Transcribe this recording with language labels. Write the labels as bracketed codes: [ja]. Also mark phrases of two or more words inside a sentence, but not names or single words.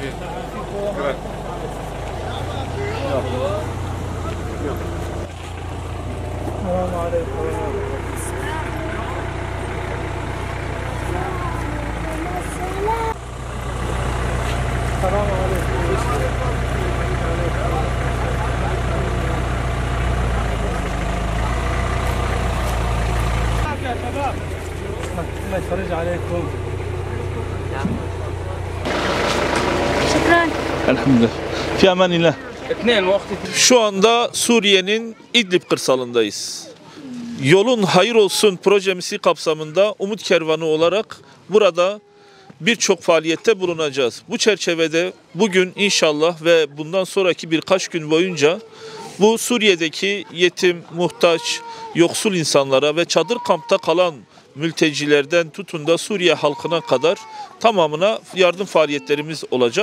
[ar] السلام عليكم السلام عليكم يا شباب الله يفرج عليكم شكرا الحمد لله. في أمان الله. اثنين وقت [tr] Şu anda Suriye'nin İdlib kırsalındayız. Yolun Hayır Olsun projesi kapsamında Umut Kervanı olarak burada birçok faaliyette bulunacağız. Bu çerçevede bugün inşallah ve bundan sonraki birkaç gün boyunca bu Suriye'deki yetim, muhtaç, yoksul insanlara ve çadır kampta kalan mültecilerden tutun da Suriye halkına kadar tamamına yardım faaliyetlerimiz olacak.